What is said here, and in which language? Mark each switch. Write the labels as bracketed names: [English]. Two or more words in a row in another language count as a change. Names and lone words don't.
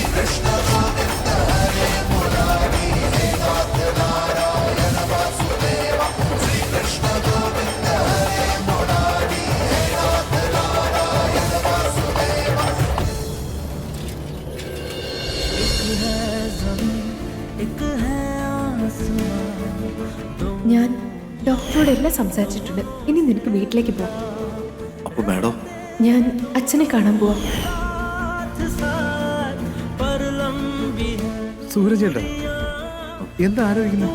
[Sanskrit] कृष्ण गोविन्द हरे मुरारि हे नाथ नारायण वासुदेव श्री कृष्ण गोविन्द हरे मुरारि हे नाथ नारायण वासुदेव [Malayalam] ഞാൻ ഡോക്ടറോട് എല്ലാം സംസാരിച്ചിട്ടുണ്ട്. ഇനി നിനക്ക് വീട്ടിലേക്ക് പോവാം. അപ്പൊ മാഡം, ഞാൻ അച്ഛനെ കാണാൻ പോവാം. സൂരജേട്ടാ, എന്താ ആലോചിക്കുന്നത്?